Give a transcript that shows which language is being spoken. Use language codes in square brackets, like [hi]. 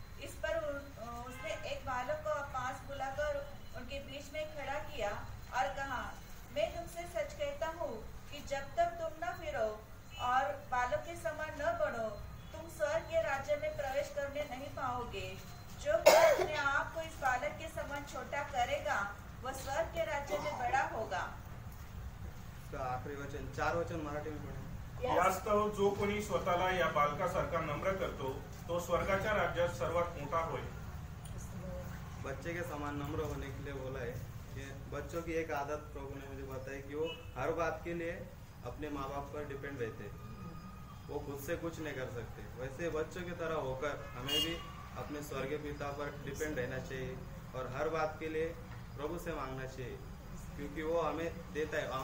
[hi] इस पर उसने एक बालक को पास बुलाकर उनके बीच में खड़ा किया और कहा, मैं तुमसे सच कहता हूँ कि जब तक तुम न फिरो और बालक के समान न बनो, तुम स्वर्ग के राज्य में प्रवेश करने नहीं पाओगे। जो कोई अपने आप को इस बालक के समान छोटा करेगा वह स्वर्ग के राज्य में बड़ा होगा। आखरी वचन 4 वचन मराठी में पढ़ेंगे। [mr] यास्तव जो कोणी स्वतःला या बालकासारखा नम्र करतो तो स्वर्गाच्या राज्यात सर्वात मोठा होय। [hi] बच्चे के समान नम्र होने के लिए बोला है कि बच्चों की एक आदत प्रभु ने मुझे बताई कि वो हर बात के लिए अपने माँ बाप पर डिपेंड रहते, वो खुद से कुछ नहीं कर सकते। वैसे बच्चों की तरह होकर हमें भी अपने स्वर्गीय पिता पर डिपेंड रहना चाहिए और हर बात के लिए प्रभु से मांगना चाहिए, क्योंकि वो हमें देता है।